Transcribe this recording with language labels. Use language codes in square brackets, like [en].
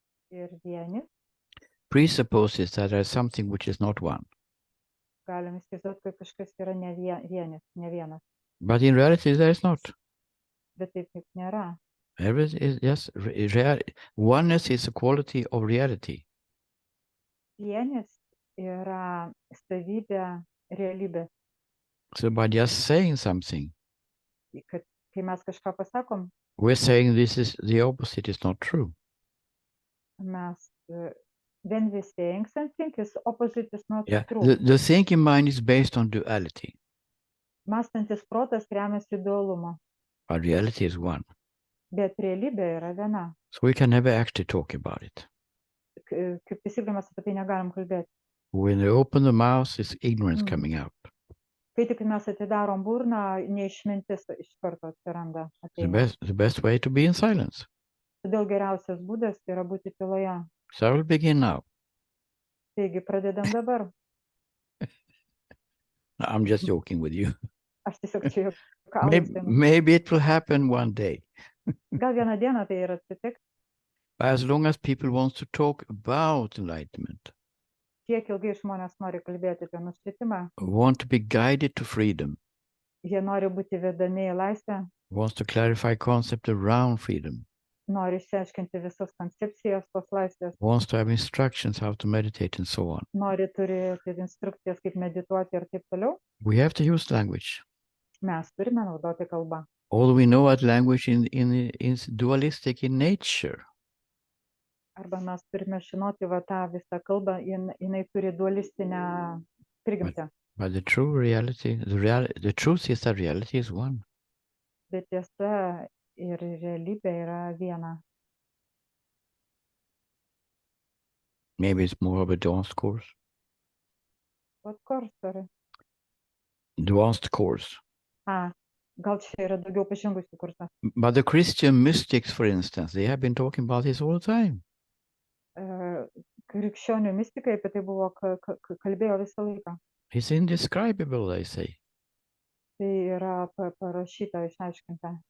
[lt] Ir vienis, [en] presupposes that there is something which is not one. [lt] galim įsivaizduoti, kad kažkas yra ne vienas, [en] But in reality, there is not. [lt] bet taip nėra. [en] Everything is yes, oneness is a quality of reality. [lt] Vienis yra savybė realybė. [en] So by just saying something, [lt] Kad kai mes kažką pasakom, [en] we're saying this is the opposite, is not true. mes when we saying something is opposite is not Yeah, true. the thinking mind is based on duality, [lt] Mąstantis protas remiasi dualumu, [en] but reality is one. [lt] bet realybė yra viena. [en] So we can never actually talk about it. [lt] Kaip taisyklė mes apie tai negalim kalbėti. [en] When they open the mouth, it's ignorance coming out. [lt] Kai tik mes atidarom burną, neišmintis iš karto atsiranda. [en] The best way to be in silence. [lt] Todėl geriausias būdas yra būti tyloje. [en] So I will begin now. [lt] Taigi pradedam dabar. [en] I'm just joking with you. [lt] Aš tiesiog čia juokauju. [en] Maybe it will happen one day. [lt] Gal vieną dieną tai ir atsitiks. [en] But as long as people want to talk about enlightenment, [lt] Kiek ilgai žmonės nori kalbėti apie nušvitimą, [en] want to be guided to freedom, [lt] jie nori būti vedami į laisvę, [en] wants to clarify concept around freedom, [lt] nori išsiaiškinti visas koncepcijas tos laisvės, [en] wants to have instructions how to meditate and so on. [lt] nori turėti instrukcijas, kaip medituoti ir taip toliau, [en] We have to use language. [lt] mes turime naudoti kalbą. [en] Although we know that language is dualistic in nature. [lt] Arba mes turime žinoti va tą visą kalbą, jinai turi dualistinę prigimtį. [en] But the true reality, the truth is that reality is one. [lt] Bet tiesa ir realybė yra viena. [en] Maybe it's more of a advanced course. What course, sorry? Advanced course. [lt] Gal čia yra daugiau pažengusių kursą. [en] But the Christian mystics, for instance, they have been talking about this all the time. [lt] Krikščionių mistikai apie tai buvo kalbėjo visą laiką. [en] It's indescribable, they say. [lt] Tai yra parašyta, išaiškinta.